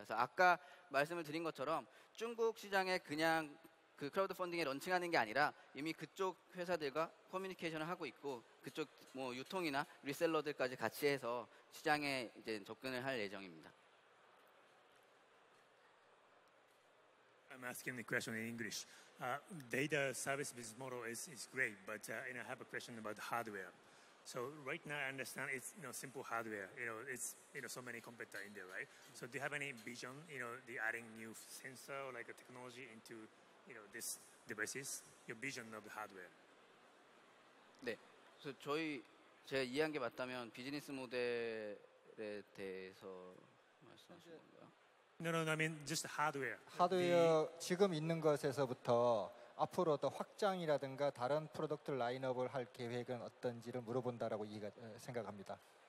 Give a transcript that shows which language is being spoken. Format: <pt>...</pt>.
<ko>그래서 아까 말씀을 드린 것처럼 중국 시장에 그냥 크라우드 펀딩에 런칭하는 게 아니라 이미 그쪽 회사들과 커뮤니케이션을 하고 있고 그쪽 유통이나 리셀러들까지 같이 해서 시장에 이제 접근을 할 예정입니다.</ko> <en>I'm asking the question in English. Data service business model is great, but I have a question about hardware. So right now I understand it's simple hardware. It's so many competitors in there, right? So do you have any vision? The adding new sensor or like a technology into this devices? Your vision of the hardware.</en> <ko>네, 그래서 제가 이해한 게 맞다면 비즈니스 모델에 대해서 말씀하신 건가요?</ko> <en>No, I mean just hardware.</en> <ko>하드웨어 지금 있는 것에서부터 앞으로 더 확장이라든가 다른 프로덕트 라인업을 할 계획은 어떤지를 물어본다라고 생각합니다.</ko>